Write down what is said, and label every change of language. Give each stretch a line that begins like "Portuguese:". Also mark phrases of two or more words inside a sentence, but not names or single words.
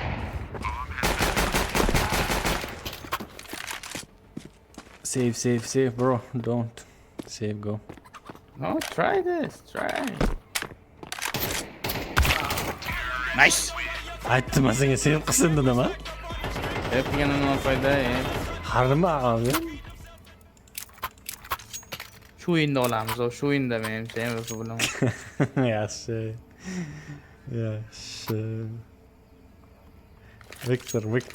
English: Save, bro. Don't save, go. No, try this. Nice.
Uzbek: Aytdim senga save qilsin dedimmi? Yapgani nima foyda? Harima abi. Shu o'yinda olamiz, shu o'yinda menimcha MVP bo'laman. Yaxshi. Victor.